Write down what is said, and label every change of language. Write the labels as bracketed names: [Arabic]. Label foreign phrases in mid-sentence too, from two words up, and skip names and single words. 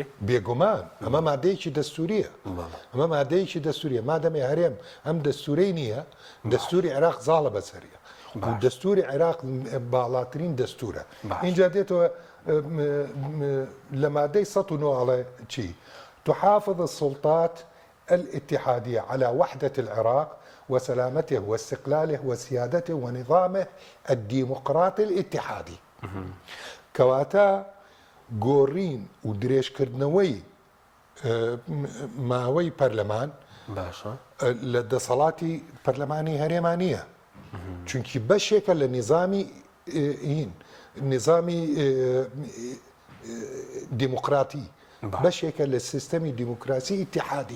[Central Kurdish] بێگومان ئەمە مادەیەکی دەستوریە ئەمە مادەیەکی دەستوریە مادەمێ هەرێم ئەم دەستورەی نییە دەستوری عێراق زاڵە بەسەریە و دەستوری عێراق باڵاترین دەستورە اینجا دێتەوە لە مادەی 109 چی [Arabic] تحافظ السلطات الاتحادية على وحدة العراق وسلامته واستقلاله وسيادته ونظامه الديمقراطي الاتحادي [Central Kurdish] كواتا گۆڕین و درێژکردنەوەی ماوەی پەرلەمان باشە لە دەسەڵاتی پەرلەمانی هەرێمانیە چونکی بەشێکە لە نظامی دیموکراتی بەشێکە لە سیستەمی دیموکراسی ئیتیحادی